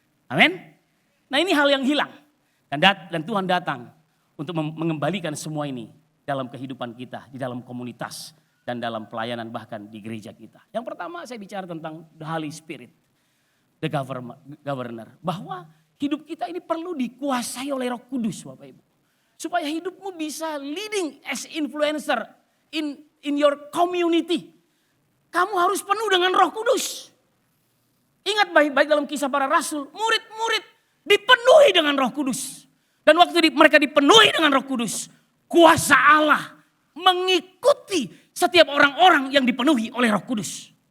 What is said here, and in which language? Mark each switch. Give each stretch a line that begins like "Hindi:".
Indonesian: Amin. Nah ini hal yang hilang. Dan Tuhan datang untuk mengembalikan semua ini dalam kehidupan kita, di dalam komunitas, dan dalam pelayanan bahkan di gereja kita. Yang pertama saya bicara tentang
English: the Holy Spirit, the governor.
Indonesian: Bahwa hidup kita ini perlu dikuasai oleh Roh Kudus Bapak Ibu. Supaya hidupmu bisa
English: leading as influencer in your community.
Indonesian: Kamu harus penuh dengan Roh Kudus. Ingat baik-baik dalam Kisah Para Rasul, murid-murid dipenuhi dengan Roh Kudus. Dan waktu mereka dipenuhi dengan Roh Kudus, kuasa Allah mengikuti setiap orang-orang yang dipenuhi oleh Roh Kudus.